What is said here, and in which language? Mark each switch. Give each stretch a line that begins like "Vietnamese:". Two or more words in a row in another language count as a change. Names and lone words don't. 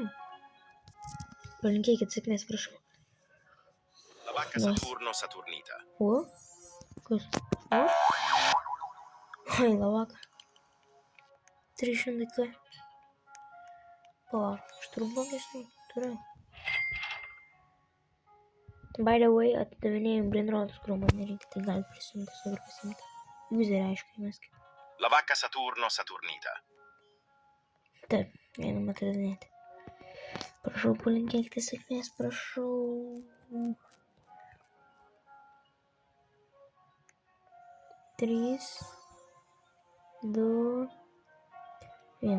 Lithuanian: Palinkėkit sėkmės, prašau. La vacca Saturno Saturnita. O? Kas? O? Ai, la vacca. 300 k. Palauk, aš turiu blogesnį. Turiu.
English: By the way,
Lithuanian: atidavinėjau brainrotus, kuriuo man nereikia, tai gali prisijungti, savo pasimti. Userį, aišku, įmeskit. La vacca Saturno Saturnita. Taip, einam atidavinėti. Prašau, palinkėkite sėkmės, prašau. 3, 2, 1.